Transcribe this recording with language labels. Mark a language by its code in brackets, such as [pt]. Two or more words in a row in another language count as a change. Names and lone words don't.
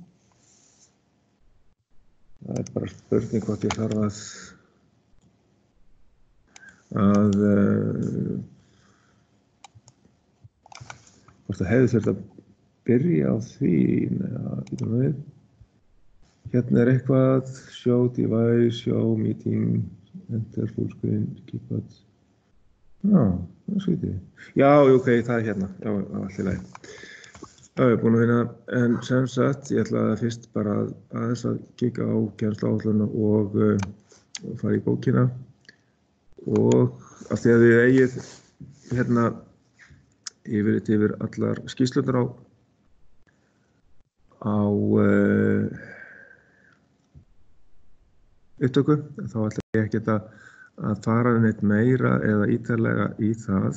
[is] Það er bara spurning hvort ég þarf hvort það hefði þurft að byrja á því. Býtum við. Hérna er eitthvað, [en] show device, show meeting, enter full screen, keypad. [is] Já, það er skrítið. Já, ok, það er hérna. Já, allt í lagi. Já, ég er búinn að finna, en sem sagt, ég ætlaði fyrst bara aðeins að kíkja á kennsluáætlunina og fara í bókina. Og af því að þið eigið yfir allar skýrslurnar á upptöku, þá ætla ég ekkert að fara neitt meira eða ítarlega í það.